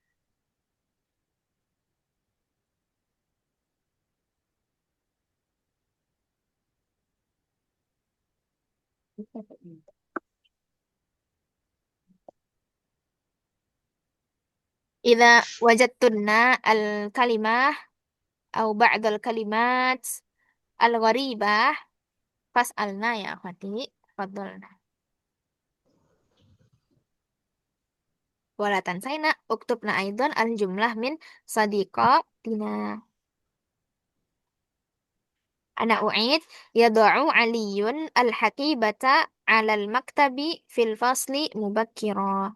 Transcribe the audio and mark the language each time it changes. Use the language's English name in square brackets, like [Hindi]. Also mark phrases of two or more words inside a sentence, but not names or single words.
[Arabic] إذا وجدتن الكلمة أو بعض الكلمات الغريبة فاسألن يا أخواتي. تفضلن. ولا تنسين اكتبن أيضا الجملة من صديقتنا. أنا أعيد يضع علي الحقيبة على المكتب في الفصل مبكرا.